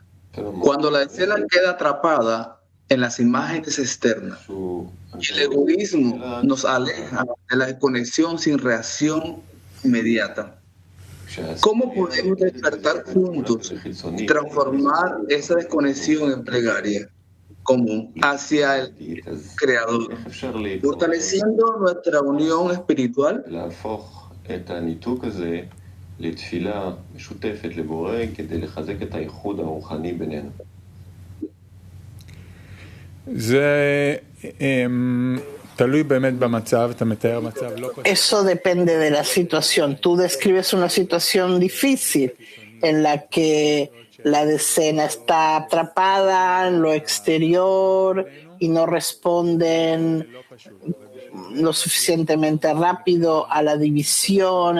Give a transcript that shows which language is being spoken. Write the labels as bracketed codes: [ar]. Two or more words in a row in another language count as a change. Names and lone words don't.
[es] Cuando la escena queda atrapada en las imágenes externas, el egoísmo nos aleja de la conexión sin reacción inmediata. ¿Cómo podemos despertar juntos y transformar esa desconexión en plegaria común hacia el Creador, fortaleciendo nuestra unión espiritual? [he] לתפילה משותפת לבורא כדי לחזק את האיחוד הרוחני בינינו. זה תלוי באמת במצב, אתה מתאר מצב לא פשוט. [es] Eso depende de la situación. Tú describes una situación difícil en la que la decena está atrapada en lo exterior y no responden lo suficientemente rápido a la división.